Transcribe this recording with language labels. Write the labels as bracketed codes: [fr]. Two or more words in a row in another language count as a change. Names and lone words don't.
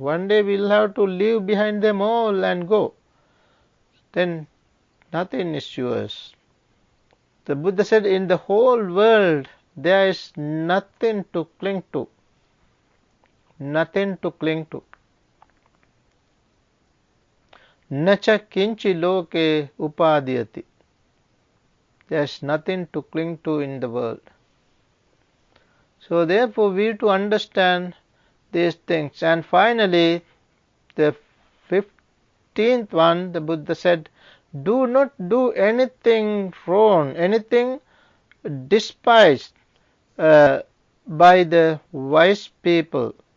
[en] One day we will have to leave behind them all and go. Then nothing is yours. The Buddha said, in the whole world there is nothing to cling to. Nothing to cling to. [pi] Nacha kinchi loke upadhyati. [en] There is nothing to cling to in the world. So therefore we have to understand these things. And finally, the 15th one, the Buddha said, do not do anything wrong, anything despised by the wise people.